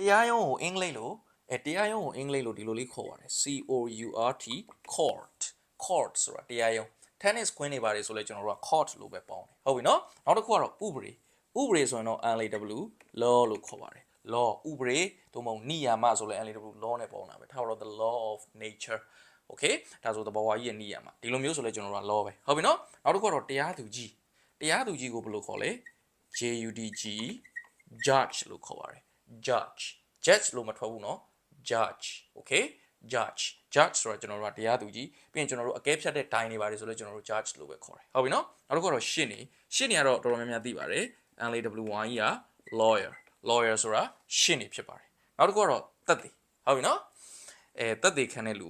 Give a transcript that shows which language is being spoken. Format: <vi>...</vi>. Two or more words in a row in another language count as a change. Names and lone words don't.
<my>တရားရုံးကိုအင်္ဂလိပ်လိုတရားရုံးကိုအင်္ဂလိပ်လိုဒီလိုလေးခေါ်ပါတယ်</my> <en>COURT court</en> <my>ဆိုတာတရားရုံး tennis ခွင်းနေပါတယ်ဆိုလဲကျွန်တော်တို့က court လို့ပဲပေါင်းတယ်ဟုတ်ပြီနော်နောက်တစ်ခုကတော့ဥပဒေဆိုရင်တော့</my> <en>LAW law</en> <my>လို့ခေါ်ပါတယ် law ဥပဒေသို့မဟုတ်နိယာမဆိုလဲ</my> <en>LAW law</en> <my>နဲ့ပေါင်းတာပဲထားတော့</my> <en>the law of nature okay</en> <my>ဒါဆိုသဘောဝါကြီးရဲ့နိယာမဒီလိုမျိုးဆိုလဲကျွန်တော်တို့က law ပဲဟုတ်ပြီ နော်နောက်တစ်ခုကတော့တရားသူကြီးကိုဘယ်လိုခေါ်လဲ</my> <en>JUDG judge</en> <my>လို့ခေါ်ပါတယ် judge လို့မထွက်ဘူးเนาะ</my> <en>judge okay judge</en> <my>ဆိုတာကျွန်တော်တို့ကတရားသူကြီးပြီးရင်ကျွန်တော်တို့အကဲဖြတ်တဲ့ဒိုင်နေပါတယ်ဆိုတော့ကျွန်တော်တို့ judge လို့ပဲခေါ်တယ် ဟုတ်ပြီเนาะနောက်တစ်ခုကတော့ရှင်းနေကတော့တော်တော်များများသိပါတယ် LAWY က lawyer ဆိုတာရှင်းနေဖြစ်ပါတယ်နောက်တစ်ခုကတော့သက်သေဟုတ်ပြီเนาะသက်သေခံတဲ့လူကို</my>